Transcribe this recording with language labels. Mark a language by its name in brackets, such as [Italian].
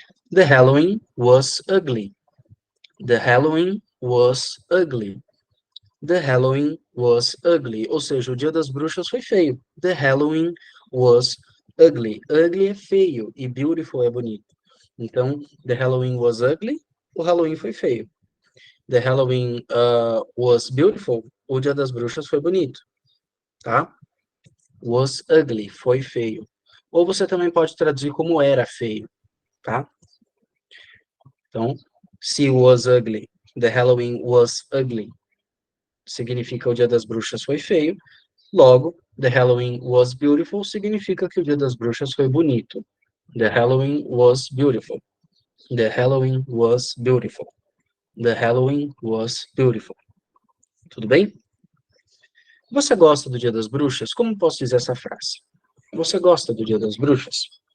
[English] The Halloween was ugly. The Halloween was ugly. The Halloween was ugly. [Portuguese] Ou seja, o Dia das Bruxas foi feio. [English] The Halloween was ugly. [Portuguese] Ugly é feio e beautiful é bonito. Então, [English] the Halloween was ugly. [Portuguese] O Halloween foi feio. [English] The Halloween was beautiful. [Portuguese] O Dia das Bruxas foi bonito, tá? [English] Was ugly, [Portuguese] foi feio. Ou você também pode traduzir como era feio, tá? Então, se [English] was ugly, the Halloween was ugly, [Portuguese] significa o Dia das Bruxas foi feio. Logo, [English] the Halloween was beautiful [Portuguese] significa que o Dia das Bruxas foi bonito. [English] The Halloween was beautiful. The Halloween was beautiful. The Halloween was beautiful. [Portuguese] Tudo bem? Você gosta do Dia das Bruxas? Como posso dizer essa frase? Você gosta do Dia das Bruxas?